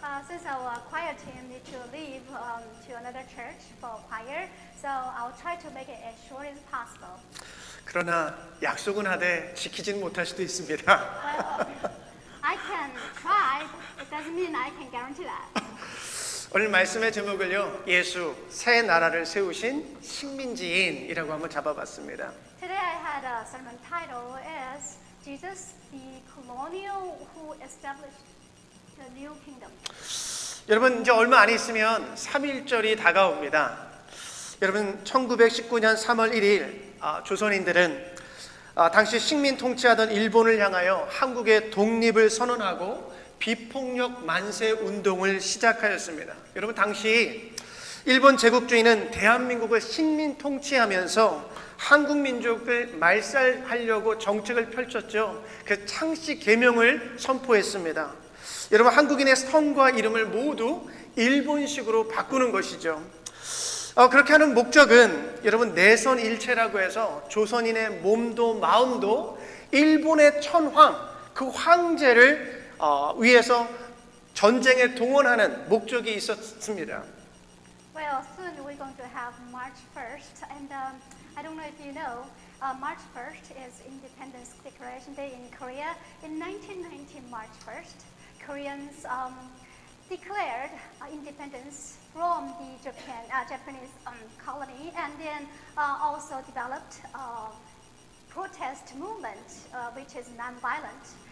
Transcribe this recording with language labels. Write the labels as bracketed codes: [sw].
[en] Since our choir team need to leave to another church for choir, so I'll try to make it as short as possible. [ko] 그러나 약속은 하되 지키진 못할 수도 있습니다. [en] Well, I can try. It doesn't mean I can guarantee that. [ko] 오늘 말씀의 제목을요, 예수 새 나라를 세우신 식민지인이라고 한번 잡아봤습니다. [en] Today I had a sermon title as Jesus, the colonial who established the new kingdom. [ko] 여러분, 이제 얼마 안 있으면 3.1절이 다가옵니다. 여러분, 1919년 3월 1일 조선인들은 당시 식민 통치하던 일본을 향하여 한국의 독립을 선언하고 비폭력 만세 운동을 시작하였습니다. 여러분, 당시 일본 제국주의는 대한민국을 식민 통치하면서 한국 민족을 말살하려고 정책을 펼쳤죠. 그 창씨 개명을 선포했습니다. 여러분, 한국인의 성과 이름을 모두 일본식으로 바꾸는 것이죠. 그렇게 하는 목적은 여러분 내선 일체라고 해서 조선인의 몸도 마음도 일본의 천황, 그 황제를 위해서 전쟁에 동원하는 목적이 있었습니다. [en] Well, soon we're going to have March 1st, and I don't know if you know, March 1st is Independence Declaration Day in Korea. In 1919, March 1st, Koreans declared independence from the Japanese colony, and then also developed a protest movement which is non-violent.